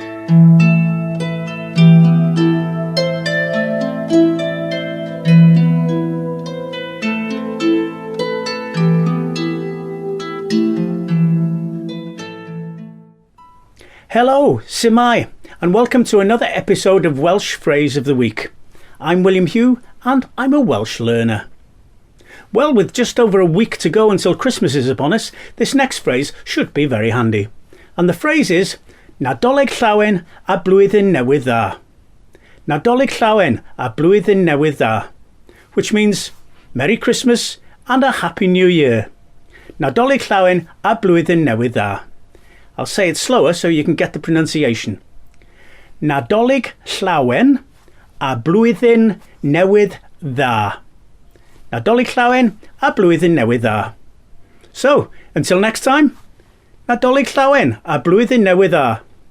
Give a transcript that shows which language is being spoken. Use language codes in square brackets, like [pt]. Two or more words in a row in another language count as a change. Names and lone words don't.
[en] Hello, Simai, and welcome to another episode of Welsh Phrase of the Week. I'm William Hugh, and I'm a Welsh learner. Well, with just over a week to go until Christmas is upon us, this next phrase should be very handy. And the phrase is, [cy] Nadolig Llawen a Blwyddyn Newydd Dda. Nadolig Llawen a Blwyddyn Newydd Dda, [en] which means Merry Christmas and a Happy New Year. [cy] Nadolig Llawen a Blwyddyn Newydd Dda. [en] I'll say it slower so you can get the pronunciation. [cy] Nadolig Llawen a Blwyddyn Newydd Dda. Nadolig Llawen a Blwyddyn Newydd Dda. [en] So, until next time, [cy] Nadolig Llawen a Blwyddyn Newydd Dda.